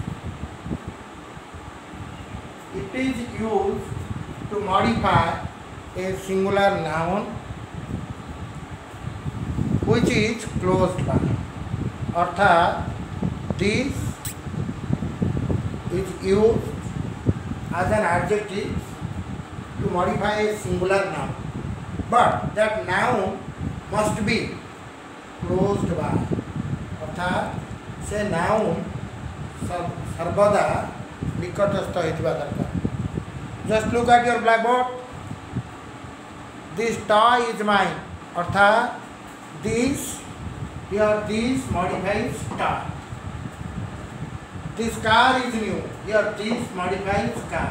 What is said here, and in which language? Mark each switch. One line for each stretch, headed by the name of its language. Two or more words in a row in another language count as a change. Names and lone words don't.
English: It is used to modify a singular noun which is closed by. अर्थात this is used as an adjective to modify a singular noun, but that noun must be closed by.
Odia: ଅର୍ଥାତ ସେ noun ସର୍ବଦା ନିକଟସ୍ଥ ହୋଇଥିବା ଦରକାର.
English: Just look at your blackboard. This toy is mine. अर्थात this, here this modifies toy. This car is new. Here this modifies car.